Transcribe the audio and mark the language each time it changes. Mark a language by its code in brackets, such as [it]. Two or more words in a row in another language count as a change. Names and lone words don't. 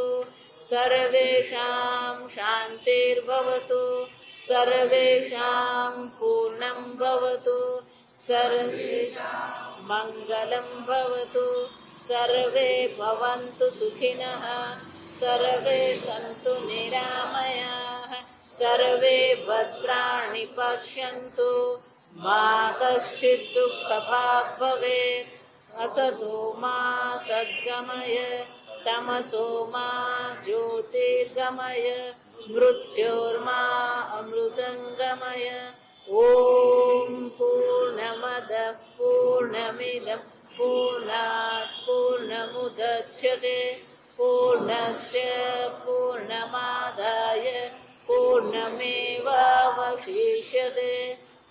[sa] સર્વેષાં શાંતિર્ભવતુ સર્વેષાં પૂર્ણં ભવતુ સર્વેષાં મંગલં ભવતુ સર્વે ભવन्तુ સુખિનઃ સર્વે સન્તુ નિરામયાઃ સર્વે ભદ્રાણિ પશ્યन्तુ મા કશ્ચિદ દુઃખભાગ્ ભવેत् असतो मा सद्गमय तमसो मा ज्योतिर्गमय मृत्योर्मा अमृतङ्गमय ओम पूर्णमद पूर्णमिदं पूर्णात् पूर्णमुदच्यते पूर्णस्य पूर्णमादाय पूर्णमेवावशिष्यते